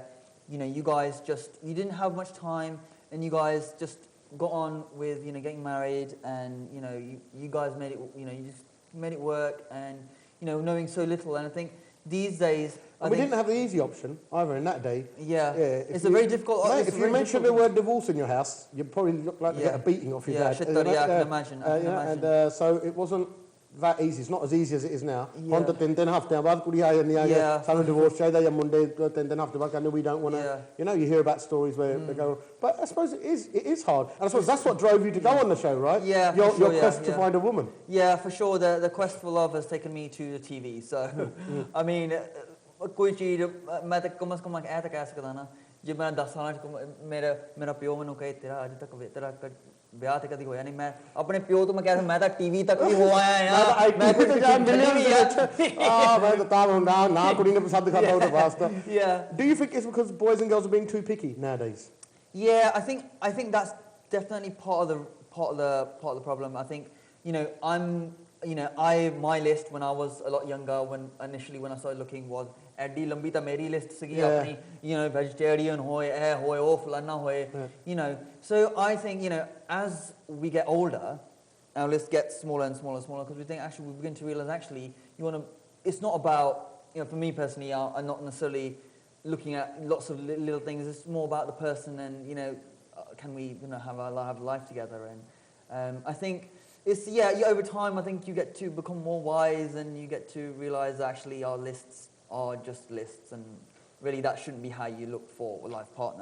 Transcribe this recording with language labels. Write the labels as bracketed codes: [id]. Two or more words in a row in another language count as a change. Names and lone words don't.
[en] You guys you didn't have much time, and you guys just got on with, getting married, and, you guys made it, you just made it work, and, knowing so little. And I think these days... we didn't have the easy option either in that day. It's a very difficult... If you mentioned the word divorce in your house, you'd probably look like to get a beating off your dad. I can imagine. And so it wasn't that easy. It's not as easy as it is now. [pa] ਹੁਣ ਤਾਂ 3 ਹਫ਼ਤਿਆਂ ਬਾਅਦ ਕੁੜੀ ਆ ਜਾਂਦੀ ਆ ਸਾਨੂੰ ਡਿਵੋਰਸ ਚਾਹੀਦਾ ਜਾਂ ਮੁੰਡੇ 3 ਹਫ਼ਤੇ ਬਾਅਦ ਕਹਿੰਦੇ [en] we don't want to you hear about stories where they go, but I suppose it is hard, and I suppose that's what drove you to go on the show, right? Your quest to find a woman. For sure, the quest for love has taken me to the TV, so I mean [pa] ਕੋਈ ਚੀਜ਼ ਮੈਂ ਤਾਂ ਕਮ ਸੇ ਕਮ ਇਹ ਤਾਂ ਕਹਿ ਸਕਦਾ ਨਾ ਜੇ ਮੈਂ 10 ਸਾਲਾਂ ਚ ਮੇਰਾ ਪਿਓ ਮੈਨੂੰ ਕਹੇ ਤੇਰਾ ਅੱਜ ਤੱਕ ਤੇਰਾ ਵਿਆਹ ਤੇ ਕਦੀ ਹੋਇਆ ਨਹੀਂ ਮੈਂ ਆਪਣੇ ਪਿਓ ਤੋਂ ਮੈਂ ਕਹਿ ਰਿਹਾ ਮੈਂ ਤਾਂ ਟੀਵੀ ਤੱਕ ਵੀ ਹੋ ਆਇਆ ਆ ਮੈਂ ਕੁਝ ਮਿਲਿਆ ਵੀ ਮੈਂ ਤਾਂ ਤਾਂ ਨਾ ਕੁੜੀ ਨੇ ਪਸੰਦ ਕਰਦਾ ਉਹਦੇ ਵਾਸਤੇ [en] do you think it's because boys and girls are being too picky nowadays? Yeah, I think that's definitely part of the problem. I think my list when I was a lot younger, when I started looking, was [pa] ਐਡੀ ਲੰਬੀ ਤਾਂ ਮੇਰੀ ਲਿਸਟ ਸੀਗੀ ਆਪਣੀ vegetarian ਹੋਏ ਇਹ ਹੋਏ ਉਹ ਫਲਾਨਾ ਹੋਏ [en] so I think as we get older our list gets smaller and smaller and smaller because we think actually we begin to realize actually it's not about for me personally I'm not necessarily looking at lots of little things. It's more about the person and can we have a life together and I think it's over time I think you get to become more wise and you get to realize actually our lists are just lists and really that shouldn't be how you look for a life partner.